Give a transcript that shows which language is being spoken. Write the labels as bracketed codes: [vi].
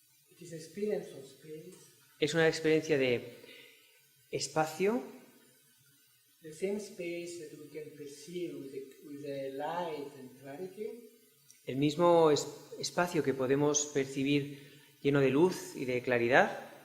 [en] it is experience of space, [es] Es una experiencia de espacio, [en] the same space that we can perceive with the light and clarity, [es] el mismo espacio que podemos percibir lleno de luz y de claridad.